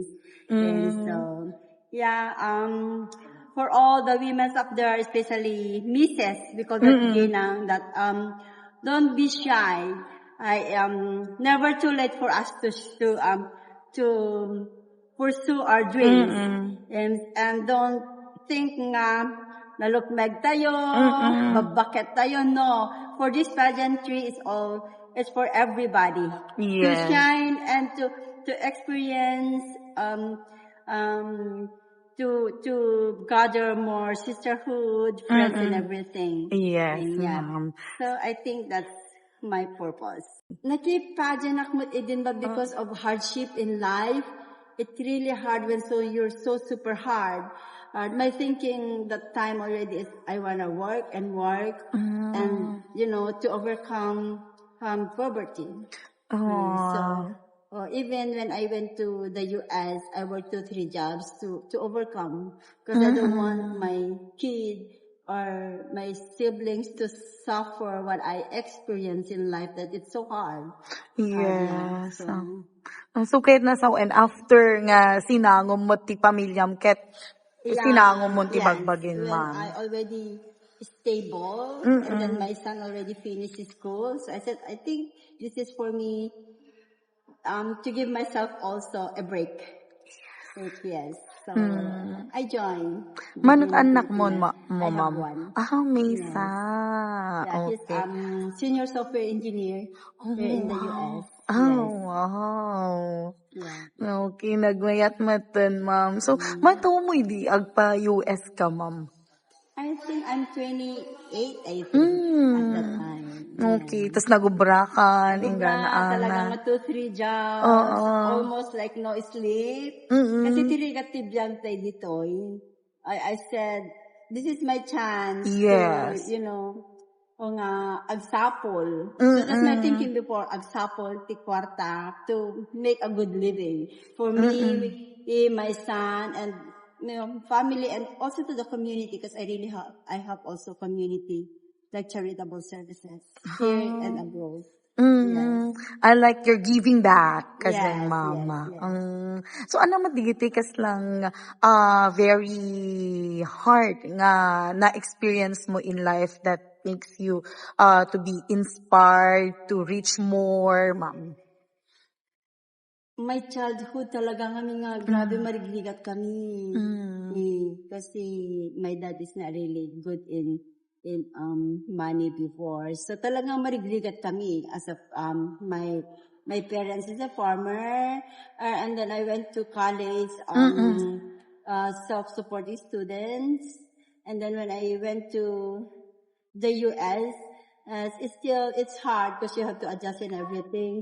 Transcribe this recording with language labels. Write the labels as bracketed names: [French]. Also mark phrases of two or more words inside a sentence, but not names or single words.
[English] And so yeah, for all the women up there, especially Mrs. because that's ginang, that don't be shy. Never too late for us to pursue our dreams. And don't think [Iloko] nga nalukmeg tayo, babakit tayo. [English] No. For this pageantry, it's for everybody. To shine and to experience, to gather more sisterhood, friends, and everything. Yes, And yeah. ma'am. So I think that's my purpose. [Filipino] Nakip-pageant ako din ba [English] because of hardship in life. It's really hard when you're so super hard. My thinking that time already is I wanna work and and to overcome poverty. So even when I went to the US, I worked 2-3 jobs to overcome because I don't want my kid or my siblings to suffer what I experienced in life, that it's so hard. Yes. So, So, [Filipino] kahit nasa [English] and after [Iloko] nga sinangom mo ti pamilyam ket sinangom mo ti bagbagin, [English] when ma'am. I already stable and then my son already finished his school, so I said, I think this is for me to give myself also a break. Yes. So I joined. [Iloko] Manot anak mo, [English] I have ma'am? one. [Iloko] May [English] Yes. [Iloko] isa. [English] Yeah, he's Okay. senior software engineer here in the US. Wow. Yeah. [Iloko] Okay, nagmayat matan, ma'am. So, matuwa mo di agpa-US ka, ma'am? [English] I think I'm 28, I think, at that time. [Iloko] Okay, tas nagubra ka, ingana Talagang ana. [English] 2-3 jobs, almost like no sleep. [Filipino] Kasi tirigatibyan tayo dito. [English] I said, this is my chance to, [Iloko] o nga, agsapol. [English] So that's my thinking before, [Iloko] agsapol, ti kwarta, [English] to make a good living. For me, my son, and family, and also to the community, because I have also community, like charitable services here and abroad. Yes. I like your giving back kasi Yes, mama. yes. So [Iloko] ano madigiti kas lang [English] very hard [Iloko] nga na-experience mo [English] in life that makes you to be inspired to reach more, ma'am? My childhood [Iloko] talaga kami nga, grabe marigligat kami. [English] Kasi my dad is not really good in money before. So [Iloko] talagang marigligat kami [English] as a my parents is a farmer, and then I went to college self-supporting students, and then when I went to the US, it's hard because you have to adjust in everything.